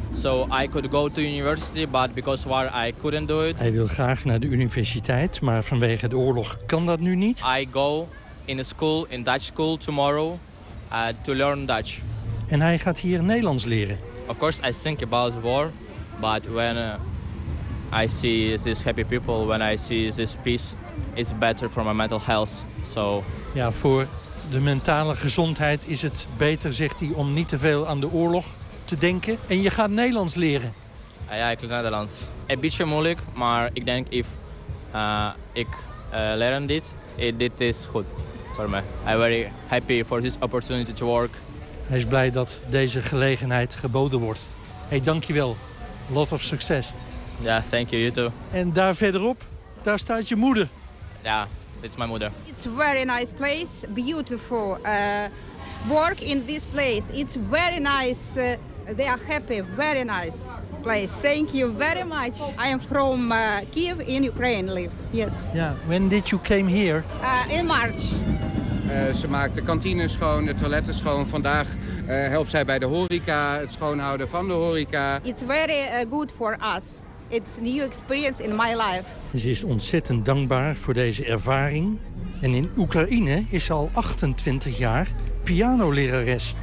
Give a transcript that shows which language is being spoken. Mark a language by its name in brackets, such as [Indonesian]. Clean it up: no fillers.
[English] So I could go to university, but because war I couldn't do it. [Dutch] Hij wil graag naar de universiteit, maar vanwege de oorlog kan dat nu niet. [English] I go in a school, in Dutch school tomorrow, to learn Dutch. [Dutch] En hij gaat hier Nederlands leren. [English] Of course, I think about war, but when I see these happy people, when I see this peace, it's better for my mental health. So. [Dutch] Ja, voor de mentale gezondheid is het beter, zegt hij, om niet te veel aan de oorlog te denken. En je gaat Nederlands leren. Ja, ik leer Nederlands. Een beetje moeilijk, maar ik denk if ik leren dit, dit is goed voor me. [English] I'm very happy for this opportunity to work. [Dutch] Hij is blij dat deze gelegenheid geboden wordt. Hey, dankjewel. [English] Lot of [Dutch] succes. [English] Ja, yeah, thank you, you too. [Dutch] En daar verderop, daar staat je moeder. Ja, yeah, dit is mijn moeder. [English] It's a very nice place, beautiful. Work in this place. It's very nice. They are happy, very nice place. Thank you very much. I am from Kiev in Ukraine, live. Yes. Yeah. When did you came here? In March. [Dutch] Ze maakt de kantine schoon, de toiletten schoon. Vandaag helpt zij bij de horeca, het schoonhouden van de horeca. [English] It's very good for us. It's a new experience in my life. [Dutch] Ze is ontzettend dankbaar voor deze ervaring. En in Oekraïne is ze al 28 jaar pianolerares.